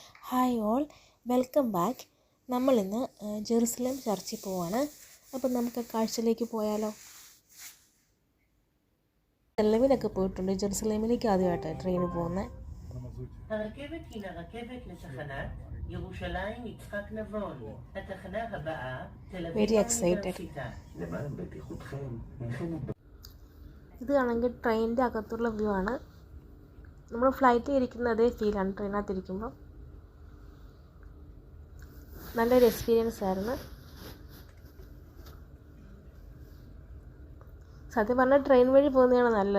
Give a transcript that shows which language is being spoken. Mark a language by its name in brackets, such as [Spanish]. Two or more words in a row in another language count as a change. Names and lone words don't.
[English] Hi all, welcome back. [Malayalam] നമ്മളിന്ന് ജെറുസലേം ചർച്ചിൽ പോവാണ്. അപ്പം നമുക്ക് കാഴ്ചയിലേക്ക് പോയാലോ? ടെല്ലവിലൊക്കെ പോയിട്ടുണ്ട്. ജെറുസലേമിലേക്ക് ആദ്യമായിട്ടാണ് ട്രെയിന് പോകുന്നത്. [Hebrew] הרכבת הינה רכבת לתחנת ירושלים יצחק נבון. התחנה הבאה תל אביב האוניברסיטה. למען בטיחותכם, [Malayalam] ഇത് ആണെങ്കിൽ ട്രെയിനിൻ്റെ അകത്തുള്ള വ്യൂ ആണ്. നമ്മൾ ഫ്ലൈറ്റിൽ ഇരിക്കുന്ന അതേ ഫീലാണ് ട്രെയിനകത്തിരിക്കുമ്പോൾ. നല്ലൊരു എക്സ്പീരിയൻസ് ആയിരുന്നു. സത്യം പറഞ്ഞാൽ ട്രെയിൻ വഴി പോകുന്നതാണ് നല്ലത്.